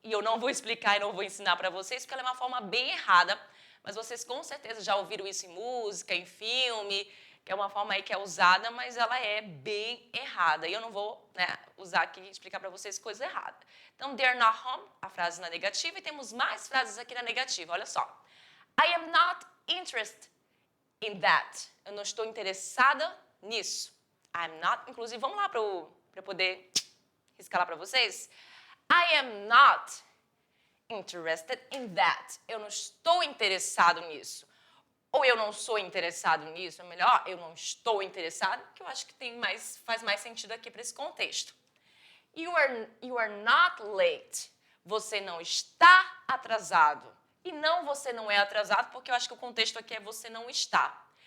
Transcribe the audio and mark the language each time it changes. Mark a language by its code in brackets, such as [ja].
[pt] E eu não vou explicar e não vou ensinar para vocês, porque ela é uma forma bem errada. Mas vocês, com certeza, já ouviram isso em música, em filme, que é uma forma aí que é usada, mas ela é bem errada. E eu não vou, né, usar aqui e explicar para vocês coisa errada. Então, [en] they're not home, [pt] a frase na negativa, e temos mais frases aqui na negativa, olha só. [en] I am not interested in that. [pt] Eu não estou interessada nisso. [en] I'm not, [pt] inclusive, vamos lá para eu poder riscar lá para vocês. [en] I am not interested in that. [pt] Eu não estou interessado nisso. Ou eu não sou interessado nisso, é melhor, eu não estou interessado, que eu acho que faz mais sentido aqui para esse contexto. [en] You are not late. [pt] Você não está atrasado. E não, você não é atrasado, porque eu acho que o contexto aqui é você não está.